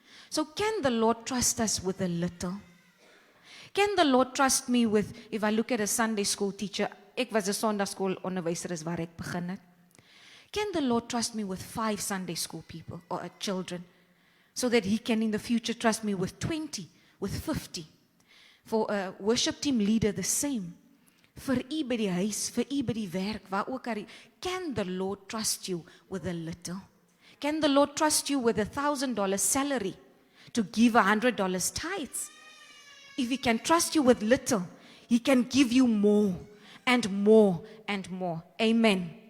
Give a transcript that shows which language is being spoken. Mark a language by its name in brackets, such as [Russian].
[English] So can the Lord trust us with a little? Can the Lord trust me with, if I look at a Sunday school teacher, [Afrikaans] ek was 'n Sondagskool onderwyser is waar ek begin het. [English] Can the Lord trust me with 5 Sunday school people or children so that He can in the future trust me with 20, with 50? For a worship team leader the same. [Afrikaans] Vir u by die huis, vir u by die werk, waar ook al. [English] Can the Lord trust you with a little? Can the Lord trust you with $1,000 salary to give $100 tithes? If He can trust you with little, He can give you more and more and more. Amen.